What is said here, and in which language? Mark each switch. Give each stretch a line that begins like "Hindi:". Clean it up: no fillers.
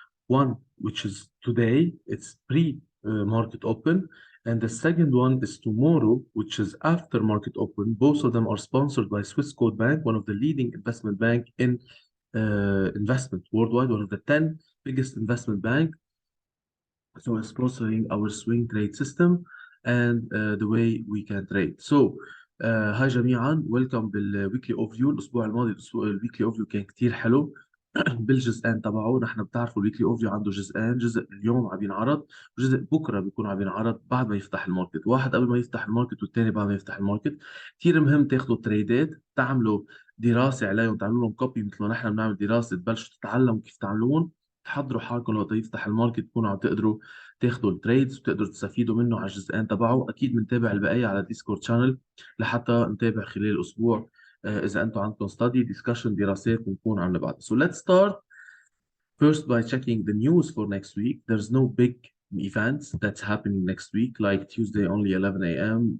English: One, which is today, it's pre-market open, and the second one is tomorrow, which is after market open. Both of them are sponsored by Swissquote Bank, one of the leading investment bank in investment worldwide, one of the 10 biggest investment bank. So it's sponsoring our swing trade system and the way we can trade.
Arabic: So هاي جميعا ويلكم بالويكلي اوفيو. الاسبوع الماضي الويكلي اوفيو كان كتير حلو. بالجزئين تبعه نحن بتعرفوا الويكلي اوفيو عنده جزئين، جزء اليوم عم ينعرض وجزء بكره بيكون عم ينعرض بعد ما يفتح الماركت، واحد قبل ما يفتح الماركت والثاني بعد ما يفتح الماركت. كثير مهم تاخذوا تريدات، تعملوا دراسه عليهم، تعملوا لهم كوبي مثل ما نحن بنعمل دراسه، تبلشوا تتعلموا كيف تعملون، تحضروا حالكم وقت يفتح الماركت تكونوا عم تقدروا تاخذوا التريدز وتقدروا تستفيدوا منه على الجزئين تبعه. اكيد بنتابع البقيه على ديسكورد شانل لحتى نتابع خلال الاسبوع. اذا انتم عندكم ستادي ديسكشن دراسات بنكون عم نبعث.
English: So let's start first by checking the news for next week. There's no big events that's happening next week, like Tuesday only 11 a.m.